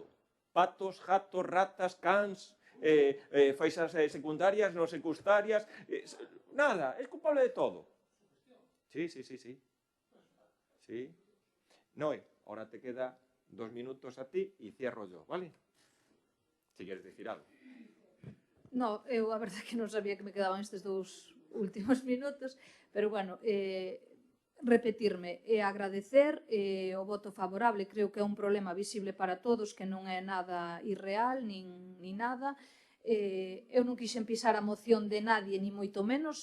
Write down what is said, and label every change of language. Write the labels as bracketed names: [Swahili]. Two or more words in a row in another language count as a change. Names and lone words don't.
[Spanish] Patos, gatos, ratas, cans, faixas secundarias, no secundarias, nada, es culpable de todo. Sí. Sí. Noé, ahora te queda 2 minutos a ti y cierro yo, ¿vale? Si quieres decir algo. No, [Galician] eu a verdade que non sabía que me quedaban estes 2 últimos minutos, pero bueno, repetirme e agradecer o voto favorable. Creo que é un problema visible para todos, que non é nada irreal, nin nada. Eu non quixen pisar a moción de nadie, ni moito menos.